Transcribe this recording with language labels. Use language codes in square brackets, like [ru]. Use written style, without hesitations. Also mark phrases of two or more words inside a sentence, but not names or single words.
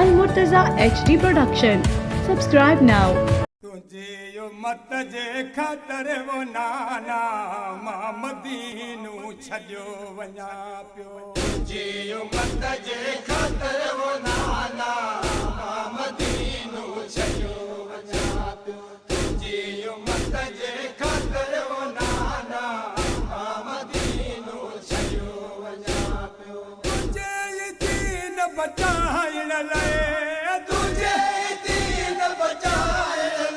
[en] Murtaza HD Production. Subscribe now. [sd] तुझे यो मत जे ख़ातर वो नाना मां मदीनू छॾियो वञा पियो तुझे यो मत जे ख़ातर वो नाना मां मदीनू छॾियो वञा पियो तुझे यो मत जे ख़ातर वो नाना मां मदीनू छॾियो वञा पियो तुझे दीन बचाइण लाइ तुझे दीन बचाइण